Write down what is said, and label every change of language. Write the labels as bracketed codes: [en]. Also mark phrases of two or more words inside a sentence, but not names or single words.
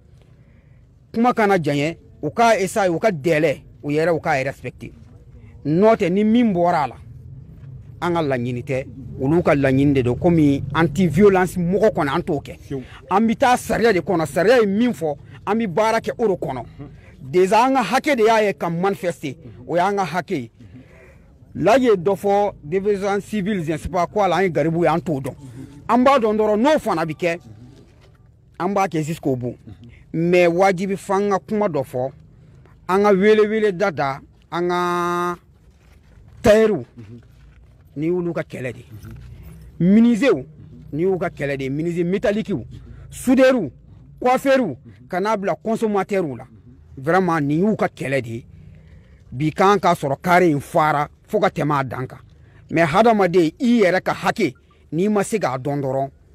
[bm] kuma kana janya u ka essayer u ka délai u yɛrɛ u ka respecté n'o tɛ ni min bɔra a la an ka laɲini tɛ olu ka laɲini de don komi [fr] anti violence [bm] mɔgɔ kɔni an t'o kɛ an bɛ taa sariya de kɔnɔ sariya ye min fɔ an bɛ baara kɛ o de kɔnɔ déjà an ka hakɛ de y'a ye ka manifester o y'an ka hakɛ ye la ye dɔ fɔ [fr] désobéissance civile je ne sais pas quoi [bm] la an ye garibu ye an t'o dɔn an b'a dɔn dɔrɔn n'o fana bɛ kɛ an b'a kɛ [fr] jusqu'au bout mais [bm] wajibi f'an ka kuma dɔ fɔ an ka wele da an ka tailleur ni y'olu ka kɛlɛ de menuisier ni y'u ka kɛlɛ de [fr] menuisier métallique soudeur coiffeur [bm] ka n'a bila consommateur la vraiment ni y'u ka kɛlɛ de bi kan ka sɔrɔ carré in fara fo ka tɛmɛ a dan kan mais hadamaden i yɛrɛ ka hakɛ n'i ma se k'a dɔn dɔrɔn